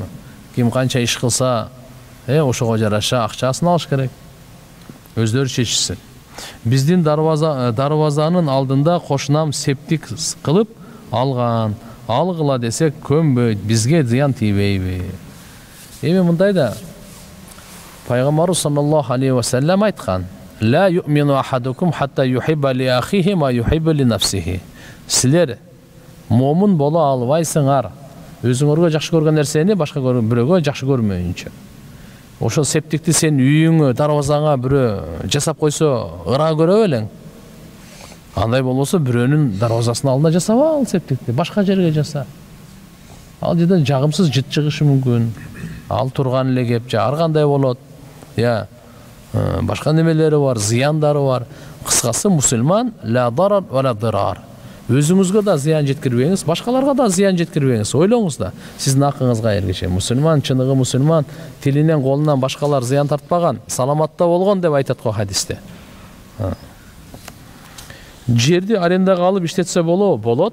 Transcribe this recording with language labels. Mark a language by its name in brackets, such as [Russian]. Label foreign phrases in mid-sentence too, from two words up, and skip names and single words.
[Kyrgyz] Ким канча иш кылса, ошого жараша акчасын алыш керек. Өздөрү чечишsin. Биздин дарбазанын алдында кошунам септик кылып алган. Алгыла десек көнбөйт, бизге зыян тийбейби? Эми мындай да Пайгамбарыбыз [Arabic] صلى الله عليه وسلم [Kyrgyz] айткан: [Arabic] "لا يؤمن أحدكم حتى يحب لأخيه ما يحب لنفسه." [Kyrgyz] Силер момун боло албайсыңар. Өзүңөргө жакшы көргөн нерсени башка бирөөгө жакшы көрмөйүнчө. Ошол септикти сен үйүңө, дарбазаңа бирөө жасап койсо, ыра көрөп элең. Андай болбосо бирөөнүн дарбазасынын алдына жасаба ал септикти, башка жерге жаса. Ал жерден жагымсыз жыт чыгышы мүмкүн. Ал турган эле кеп ар кандай болот. Башка немелери бар, зыяндары бар. Кыскасы мусулман [Arabic] لا ضرر ولا ضرار. [Kyrgyz] Өзүңүзгө да зыян жеткирбеңиз, башкаларга да зыян жеткирбеңиз. Ойлоңуз да, сиздин акыңызга эргеше. Мусулман, чыныгы мусулман, тилинен, колунан башкалар зыян тартпаган, саламатта болгон деп айтат го хадисте. Жерди арендага алып иштетсе болот.